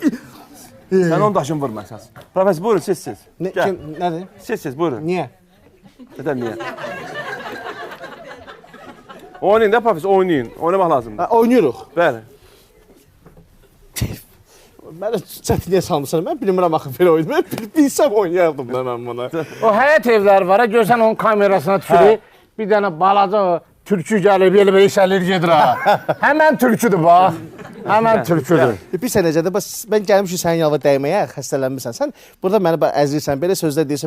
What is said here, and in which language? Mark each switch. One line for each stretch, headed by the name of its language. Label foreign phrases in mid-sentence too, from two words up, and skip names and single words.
Turkish: Sen onu daşın vurma esas. Profesör buyurun siz. Ne, Gel. kim, nedir? Siz buyurun. Niye? Neden niye? Oynayın da profesör oynayın. Oynamak lazımdır. Oynuyoruz.
Azerbaijani: Bəli. Ben de çətinliyə salmışam. Ben bilmirəm axı belə oyunu. Ben bilsəm oynayardım da mən buna. O həyət evləri var, görsən onun kamerasına tükürür. Bir dənə balaca o türkü gəlib, elə işəlir gedir ha. Həmən türküdür bax. Həmən türküdür. Bir sən necədir? Ben gəlmişim sənin yanına dəyməyə, xəstələnmirsən. Sən burada məni əzirsən, belə sözlər deyirsən.